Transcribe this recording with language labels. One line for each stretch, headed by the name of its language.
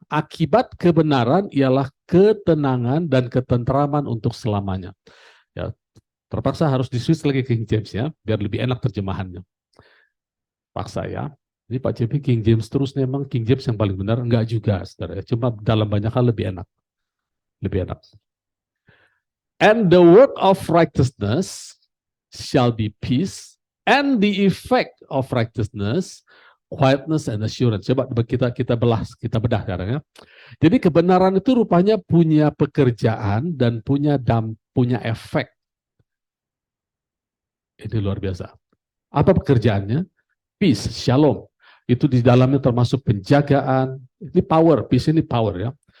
Indonesian: Akibat kebenaran ialah ketenangan dan ketentraman untuk selamanya. Ya, terpaksa harus di-switch lagi King James ya, biar lebih enak terjemahannya. Paksa ya. Jadi Pak JP King James terus memang King James yang paling benar, enggak juga, saudara. Cuma dalam banyak hal lebih enak. Lebih enak.
English: And the work of righteousness shall be peace, and the effect of righteousness, quietness and assurance.
Indonesian: Coba kita bedah sekarang ya. Jadi kebenaran itu rupanya punya pekerjaan dan punya efek. Ini luar biasa. Apa pekerjaannya? Peace, shalom. Itu di dalamnya termasuk penjagaan. Ini power, peace ini power ya.